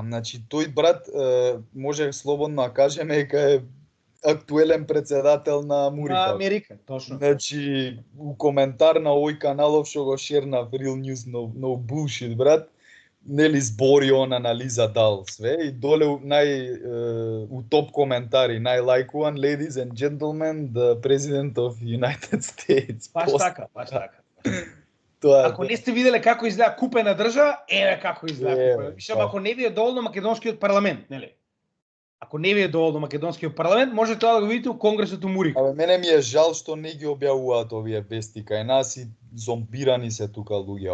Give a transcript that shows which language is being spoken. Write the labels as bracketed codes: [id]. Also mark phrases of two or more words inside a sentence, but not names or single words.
[mk] Значи тој брат може слободно да кажеме дека е актуелен председател на Мурика. На Америка, точно. Значи, у коментар на овој каналов што го шерна Real News no bullshit, брат, нели збори он анализа дал све и доле у топ коментари најлајкуван [en] ladies and gentlemen, the president of United States. [mk] Баш така. Тоа ако не сте виделе како изгледа купена држава, еве како изгледа купена. Вишам, ако не ви е доволно македонскиот парламент, нели? Ако не ви е доволно македонскиот парламент, може тоа да го видите у Конгресот у Мурик. Абе, мене ми е жал што не ги објавуваат овие вести кај нас и зомбирани се тука луѓе.